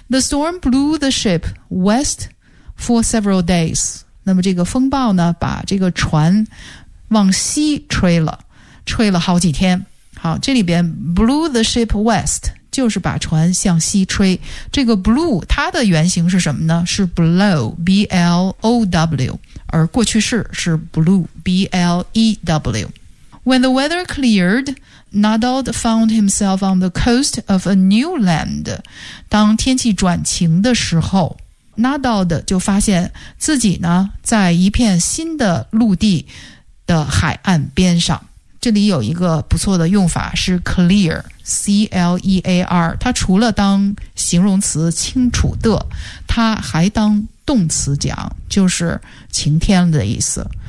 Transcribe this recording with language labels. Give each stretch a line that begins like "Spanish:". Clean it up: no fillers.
English: The storm blew the ship west for several days.
Chinese: 那么这个风暴呢把这个船往西吹了，吹了好几天。好，这里边
English: blew the ship west
Chinese: 就是把船向西吹。这个 blew 它的原型是什么呢？是 blow, B-L-O-W, 而过去式是 blew, B-L-E-W.
English: When the weather cleared,Nadal found himself on the coast of a new land.
Chinese: 当天气转晴的时候， Nadal 就发现自己呢在一片新的陆地的海岸边上。这里有一个不错的用法是 clear, C-L-E-A-R, 它除了当形容词清楚的，它还当动词讲，就是晴天的意思。